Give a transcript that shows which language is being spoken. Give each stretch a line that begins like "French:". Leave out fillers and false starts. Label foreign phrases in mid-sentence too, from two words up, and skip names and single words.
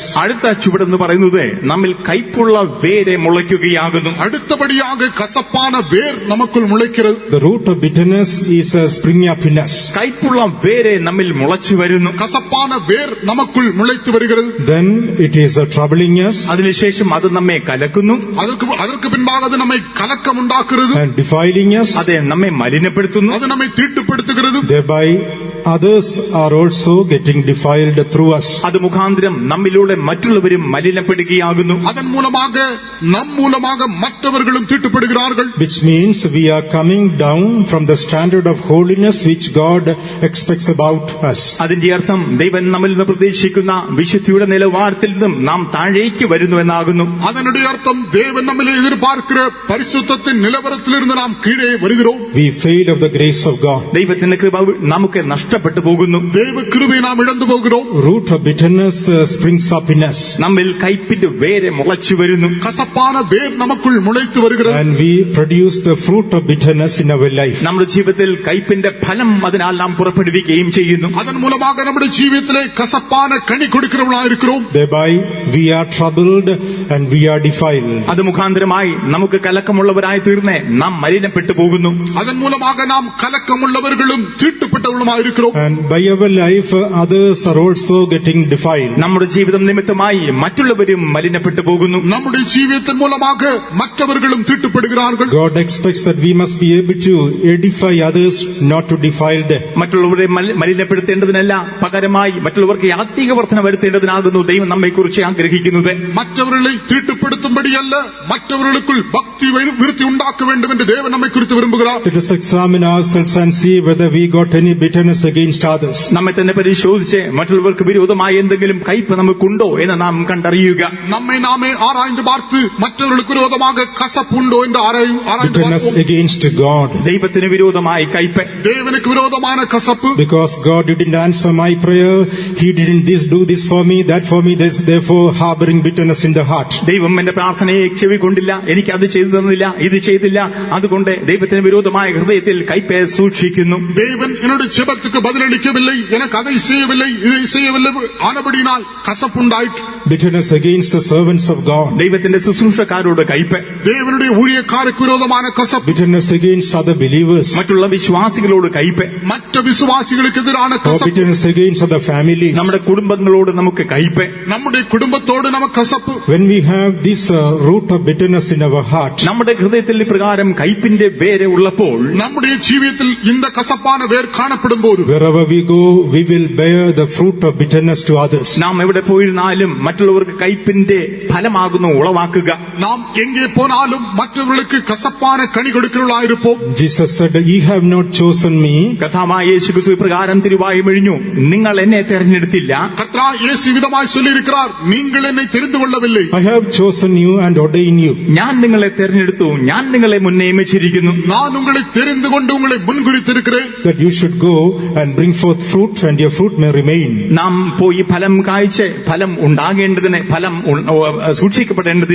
Malayalam: അടുത്ത ചുവടെന്ന് പറയുന്നത് നമ്മിൽ കയ്പുള്ള വേര് മുളയ്ക്കുകയാകുന്നു.
Tamil: அடுத்தபடியாக கசப்பான வேர் நமக்குள் முளைக்கிறது.
English: The root of bitterness is springing up in us.
Malayalam: കയ്പുള്ള വേര് നമ്മിൽ മുളച്ചു വരുന്നു.
Tamil: கசப்பான வேர் நமக்குள் முளைத்து வருகிறது.
English: Then it is troubling us
Malayalam: അതിനുശേഷം അത് നമ്മെ കലക്കുന്നു.
Tamil: அதற்கு பின்பாக அது நம்மை கலக்கம் உண்டாக்குறது.
English: and defiling us.
Malayalam: അത് നമ്മെ മലിനപ്പെടുത്തുന്നു.
Tamil: அது நம்மை தீட்டுப்படுத்துகிறது.
English: Thereby others are also getting defiled through us.
Malayalam: അത് മുഖാന്തരം നമ്മിലൂടെ മറ്റുള്ളവരും മലിനപ്പെടുകയാകുന്നു.
Tamil: அதன் மூலமாக நம் மூலமாக மற்றவர்களும் தீட்டுப்படுகிறார்கள்.
English: Which means we are coming down from the standard of holiness which God expects about us.
Malayalam: അതിന്റെ അർത്ഥം ദൈവം നമ്മിൽ നിന്ന് പ്രതീക്ഷിക്കുന്ന വിശുദ്ധിയുടെ നിലവാരത്തിൽ നിന്നും നാം താഴേക്ക് വരുന്നു എന്നാകുന്നു.
Tamil: அதனுடைய அர்த்தம் தேவன் நம்மிலே எதிர்பார்க்கிற பரிசுத்தத்தின் நிலவரத்திலிருந்து நாம் கீழே வருகிறோம்.
English: We fail of the grace of God.
Malayalam: ദൈവത്തിന്റെ കൃപ നമുക്ക് നഷ്ടപ്പെട്ടു പോകുന്നു.
Tamil: தேவ கிருபையை நாம் இழந்து போகிறோம்.
English: Root of bitterness springs up in us.
Malayalam: നമ്മിൽ കയ്പിന്റെ വേര് മുളച്ചു വരുന്നു.
Tamil: கசப்பான வேர் நமக்குள் முளைத்து வருகிறது.
English: And we produce the fruit of bitterness in our life.
Malayalam: നമ്മുടെ ജീവിതത്തിൽ കയ്പിന്റെ ഫലം അതിനാൽ നാം പുറപ്പെടുവിക്കുകയും ചെയ്യുന്നു.
Tamil: அதன் மூலமாக நம்முடைய ஜீவியத்திலே கசப்பான கனி கொடுக்கிறவர்களாக இருக்கிறோம்.
English: Thereby we are troubled and we are defiled.
Malayalam: അത് മുഖാന്തരമായി നമുക്ക് കലക്കമുള്ളവരായി തീർന്ന് നാം മലിനപ്പെട്ടു പോകുന്നു.
Tamil: அதன் மூலமாக நாம் கலக்கமுள்ளவர்களும் தீட்டுப்பட்டவர்களுமாக இருக்கிறோம்.
English: And by our life others are also getting defiled.
Malayalam: നമ്മുടെ ജീവിതം നിമിത്തമായി മറ്റുള്ളവരും മലിനപ്പെട്ടു പോകുന്നു.
Tamil: நம்முடைய ஜீவியத்தின் மூலமாக மற்றவர்களும் தீட்டுப்படுகிறார்கள்.
English: God expects that we must be able to edify others, not to defile them.
Malayalam: മറ്റുള്ളവരെ മലിനപ്പെടുത്തേണ്ടതിനല്ല, പകരമായി മറ്റുള്ളവർക്ക് ആത്മീക വർധന വരുത്തേണ്ടതിനാകുന്നു ദൈവം നമ്മെക്കുറിച്ച് ആഗ്രഹിക്കുന്നത്.
Tamil: மற்றவர்களை தீட்டுப்படுத்தும்படியல்ல, மற்றவர்களுக்குள் பக்தி விருத்தி உண்டாக்க வேண்டும் என்று தேவன் நம்மை குறித்து விரும்புகிறார்.
English: Let us examine ourselves and see whether we got any bitterness against others.
Malayalam: നമ്മെ തന്നെ പരിശോധിച്ച് മറ്റുള്ളവർക്ക് വിരോധമായ എന്തെങ്കിലും കയ്പ് നമുക്കുണ്ടോ എന്ന് നാം കണ്ടറിയുക.
Tamil: நம்மை நாமே ஆராய்ந்து பார்த்து மற்றவர்களுக்கு விரோதமாக கசப்பு உண்டோ என்று ஆராய்ந்து
English: Bitterness
Tamil: பார்ப்போம்.
English: against God.
Malayalam: ദൈവത്തിന് വിരോധമായി കയ്പ്.
Tamil: தேவனுக்கு விரோதமான கசப்பு.
English: Because God didn't answer my prayer, He didn't do this for me, that for me, therefore harboring bitterness in the heart.
Malayalam: ദൈവം എന്റെ പ്രാർത്ഥനയെ ചെവിക്കൊണ്ടില്ല, എനിക്ക് അത് ചെയ്തു തന്നില്ല, ഇത് ചെയ്തില്ല, അതുകൊണ്ട് ദൈവത്തിന് വിരോധമായ ഹൃദയത്തിൽ കയ്പെ സൂക്ഷിക്കുന്നു.
Tamil: தேவன் என்னுடைய ஜெபத்துக்கு பதிலளிக்கவில்லை, எனக்கு அதை செய்யவில்லை, இதை செய்யவில்லை, ஆனபடியினால் கசப்புண்டாயிற்று.
English: Bitterness against the servants of God.
Malayalam: ദൈവത്തിന്റെ ശുശ്രൂഷക്കാരോട് കയ്പ്.
Tamil: தேவனுடைய ஊழியக்காரருக்கு விரோதமான கசப்பு.
English: Bitterness against other believers.
Malayalam: മറ്റുള്ള വിശ്വാസികളോട് കയ്പ്.
Tamil: மற்ற விசுவாசிகளுக்கு எதிரான
English: Or
Tamil: கசப்பு.
English: bitterness against other families.
Malayalam: നമ്മുടെ കുടുംബങ്ങളോട് നമുക്ക് കയ്പ്.
Tamil: நம்முடைய குடும்பத்தோடு நமக்கு கசப்பு.
English: When we have this root of bitterness in our heart,
Malayalam: നമ്മുടെ ഹൃദയത്തിൽ ഇപ്രകാരം കയ്പിന്റെ വേര് ഉള്ളപ്പോൾ
Tamil: நம்முடைய ஜீவியத்தில் இந்த கசப்பான வேர் காணப்படும் போது
English: wherever we go, we will bear the fruit of bitterness to others.
Malayalam: നാം എവിടെ പോയിരുന്നാലും മറ്റുള്ളവർക്ക് കയ്പിന്റെ ഫലമാകുന്നു ഉളവാക്കുക.
Tamil: நாம் எங்கே போனாலும் மற்றவர்களுக்கு கசப்பான கனி கொடுக்கிறவர்களாயிருப்போம்.
English: Jesus said, "Ye have not chosen me,
Malayalam: കഥാമായ യേശുക്രിസ്തു ഇപ്രകാരം തിരുവായി മെഴിഞ്ഞു, നിങ്ങൾ എന്നെ തെരഞ്ഞെടുത്തില്ല,
Tamil: கர்த்தராகிய இயேசு விதமாய் சொல்லியிருக்கிறார், நீங்கள் என்னை தெரிந்து கொள்ளவில்லை,
English: I have chosen you and ordained you."
Malayalam: ഞാൻ നിങ്ങളെ തെരഞ്ഞെടുത്തു, ഞാൻ നിങ്ങളെ മുന്നേമിച്ചിരിക്കുന്നു.
Tamil: நான் உங்களை தெரிந்து கொண்டு உங்களை முன்குறித்திருக்கிறேன்.
English: That you should go and bring forth fruit, and your fruit may remain.
Malayalam: നാം പോയി ഫലം കായ്ച്ച് ഫലം ഉണ്ടാകേണ്ടതിന്, ഫലം സൂക്ഷിക്കപ്പെടേണ്ടതിന്,